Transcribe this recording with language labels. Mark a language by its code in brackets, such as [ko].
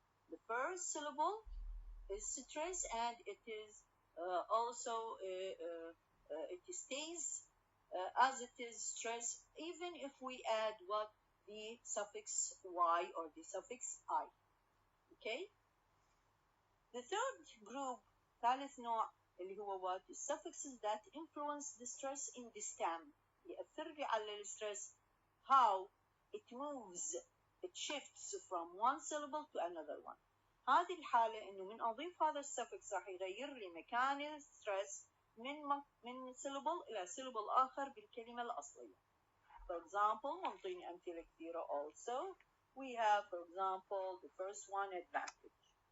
[en] The first syllable is stress, and it is also it stays as it is stress, even if we add what the suffix y or the suffix I. Okay. The third group, [ar] ثالث نوع اللي هو [en] what the suffixes that influence the stress in the stem. [ar] يأثر لي على الستريس [en] how it moves, it shifts from one syllable to another one. [ar] هذه الحالة إنه من أضيف هذا السفكس راح يغير لي مكان الستريس من syllable إلى syllable آخر بالكلمة الأصلية. [en] For example, [ar] نعطيني أمثلة كثيرة [en] also. We have, for example, the first one, advantage.